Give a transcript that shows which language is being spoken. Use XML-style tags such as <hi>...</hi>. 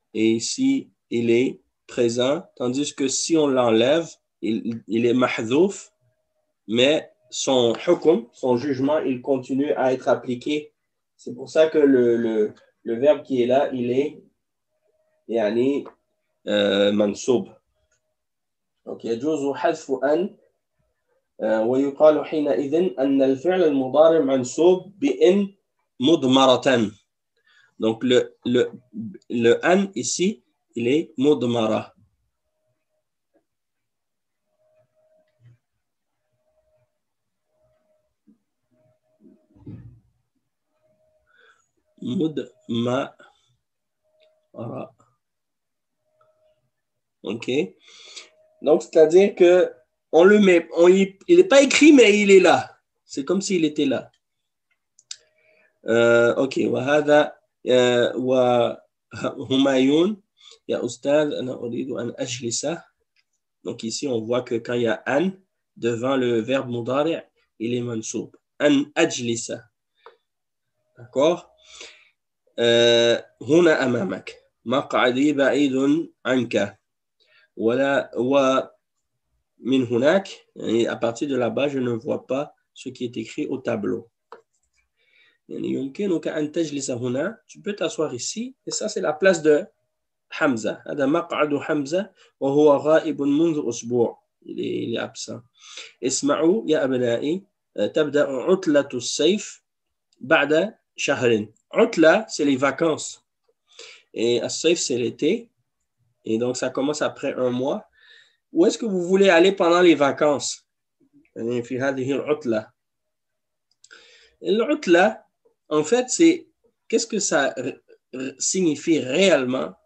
<fr>Et ici, il est présent, tandis que si on l'enlève, il est mahdhouf, mais son hukum, son jugement, il continue à être appliqué. C'est pour ça que le verbe qui est là, il est yani, mansoub.</fr> <ar>Donc, يجوز حذف أن ويقال حينئذ أن الفعل المضارع منصوب بإن مضمرة.</ar> <fr>Donc, le an ici, il est mudmara. Mudmara. OK. Donc, c'est-à-dire que on le met, il n'est pas écrit, mais il est là. C'est comme s'il était là. OK.</fr> <ar>وهذا وهمايون يا أستاذ أنا أريد أن أجلس.</ar> <fr>Donc ici, on voit que quand il y a an devant le verbe mudari, il est mansoub. An ajlisa. D'accord?</fr> <ar>هنا أمامك مقعدي بعيد عنك ولا ومن هناك يعني</ar> <fr>à partir de là-bas je ne vois pas ce qui est écrit au tableau.</fr> <ar>يعني يمكنك أن تجلس هنا,</ar> <fr>tu peux t'asseoir ici, et ça c'est la place de Hamza.</fr> <ar>هذا مقعد حمزة وهو غائب منذ أسبوع.</ar> <fr>Il est absent.</fr> <ar>اسمعوا يا أبنائي تبدأ عطلة الصيف بعد شهر.</ar> <fr>عطلة c'est les vacances. Et الصيف c'est l'été. Et donc ça commence après un mois. Où est-ce que vous voulez aller pendant les vacances?</fr> <ar>في هذه العطلة.</ar> <fr>العطلة en fait c'est qu'est-ce que ça signifie réellement?</fr>